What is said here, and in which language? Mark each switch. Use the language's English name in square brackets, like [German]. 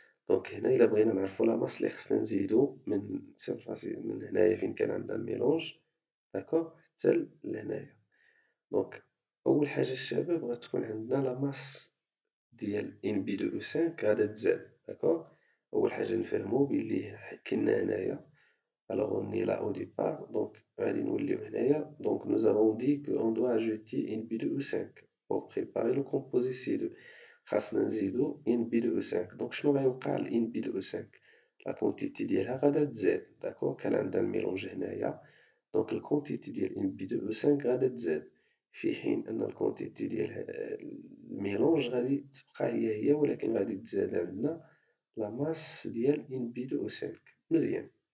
[Arabic] دونك هنا إلا بغينا نعرفو لا ماس لي خصنا نزيدو من من هنايا فين كان عندنا الميلونج، داكوغ، حتى لهنايا. دونك أول حاجة الشباب غتكون عندنا لا ماس ديال ان بي 2 او 5 غادا تزاد، داكوغ. أول حاجة نفهمو بلي كنا هنايا [French] alors on est là au départ, donc [Arabic] غادي نوليو هنايا. [French] donc nous avons dit qu'on doit ajouter une B2O5 pour préparer le composé C2. [Arabic] خاصنا نزيدو ان بي 2 او 5. دونك شنو غيوقع ل ان بي 2 او 5؟ لا كونتيتي ديالها غادا تزاد، داكوغ. كان عندنا الميلونج هنايا، دونك الكونتيتي ديال ان بي 2 او 5 غادا تزاد، في حين ان الكونتيتي ديال الميلونج غادي تبقى هي ولكن غادي تزاد عندنا لا ماس ديال ان بي 2 او 5. مزيان.